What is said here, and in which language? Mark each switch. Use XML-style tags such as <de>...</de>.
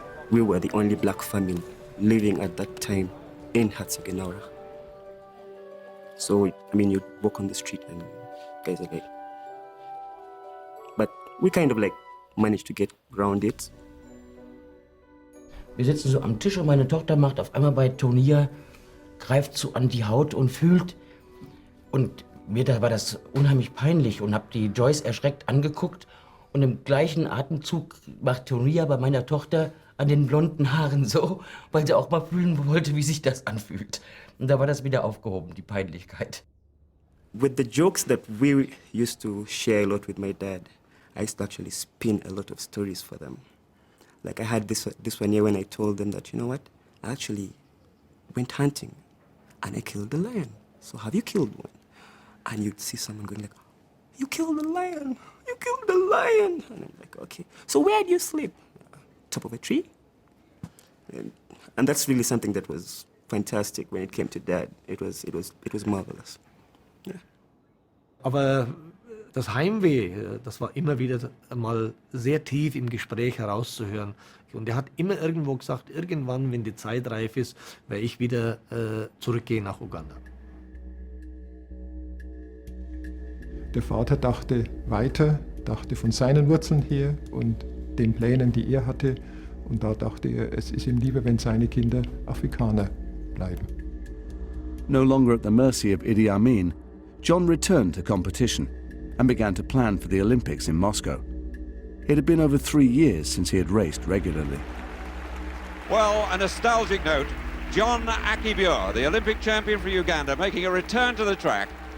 <en>We were the only black family living at that time in Herzegovina. So, I mean, you'd walk on the street and guys are like... But we kind of like managed to get around it.</en> <de>Wir sitzen so am Tisch und meine Tochter macht auf einmal bei Turnier, greift so an die Haut und fühlt. Und mir da war das unheimlich peinlich und hab die Joyce erschreckt angeguckt. Und im gleichen Atemzug macht Turnier bei meiner Tochter an den blonden Haaren so, weil sie auch mal fühlen wollte, wie sich das anfühlt. Und da war das wieder aufgehoben, die Peinlichkeit.</de> <en>With the jokes that we used to share a lot with my dad, I used to actually spin a lot of stories for them. Like I had this one year when I told them that, you know what, I actually went hunting and I killed a lion. So have you killed one? And you'd see someone going like, you killed a lion, you killed a lion. And I'm like, okay, so where do you sleep? Top of a tree? And that's really something that was fantastic when it came to Dad. It was marvelous. Yeah.</en> <de>Aber das Heimweh, das war immer wieder mal sehr tief im Gespräch herauszuhören. Und er hat immer irgendwo gesagt, irgendwann, wenn die Zeit reif ist, werde ich wieder zurückgehen nach Uganda. Der Vater dachte weiter, dachte von seinen Wurzeln her und den Plänen, die er hatte. Und da dachte er, es ist ihm lieber, wenn seine Kinder Afrikaner bleiben.</de> <en>No longer at the mercy of Idi Amin, John returned to competition and began to plan for the Olympics in Moscow. It had been over 3 years since he had raced regularly. Well, a nostalgic note, John Akii Bua, the Olympic champion for Uganda, making a return to the track.</en>